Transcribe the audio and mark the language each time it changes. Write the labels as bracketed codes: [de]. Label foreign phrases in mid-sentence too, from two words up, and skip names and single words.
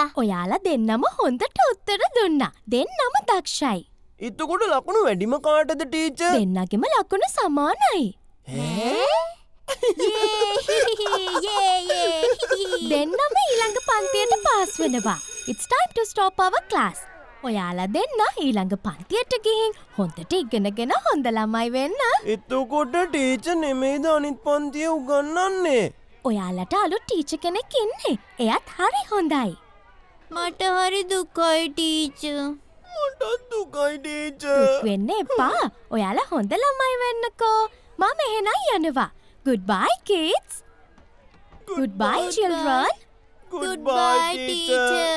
[si] ඔයාලා දෙන්නම හොඳට උත්තර දුන්නා. දෙන්නම දක්ෂයි. එතකොට ලකුණු වැඩිම කාටද ටීචර්? දෙන්නගෙම ලකුණු සමානයි. දෙන්නම ඊළඟ පන්තියට පාස් වෙනවා. [en] It's time to stop our class. [si] ඔයාලා දෙන්න ඊළඟ පන්තියට ගිහින් හොඳට ඉගෙනගෙන හොඳ ළමයි වෙන්න. එතකොට ටීචර් නෙමෙයිද අනිත් පන්තිය උගන්වන්නේ? ඔයාලට අලුත් ටීචර් කෙනෙක් ඉන්නේ. එයාත් හරි හොඳයි. මට හරි දුකයි ටීචර්. මටත් දුකයි ටීචර්. දුක් වෙන්න එපා. ඔයාලා හොඳ ළමයි වෙන්නකෝ. මම එහෙනම් යනවා. [en] Goodbye kids. Goodbye children. Goodbye teacher.